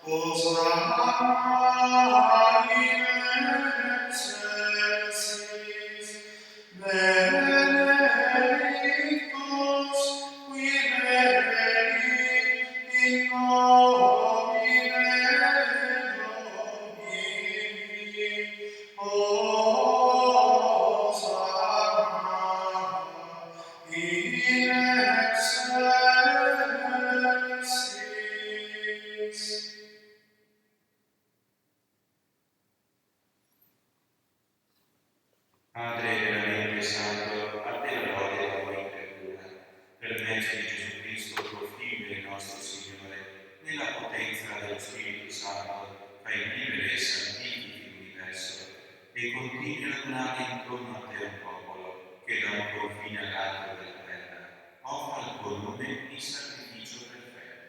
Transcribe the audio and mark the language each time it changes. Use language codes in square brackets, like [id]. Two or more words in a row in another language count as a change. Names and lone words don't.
[la] Hosanna in excelsis, benedictus qui venit in nomine Domini. Hosanna in excelsis. [it] Padre veramente santo, a te la lode e la tua creatura, per mezzo di Gesù Cristo, tuo Figlio e nostro Signore, nella potenza dello Spirito Santo, fai vivere e santifichi l'universo e continui a donare intorno a te un popolo che da un confine all'altro della terra offra al tuo nome il sacrificio perfetto.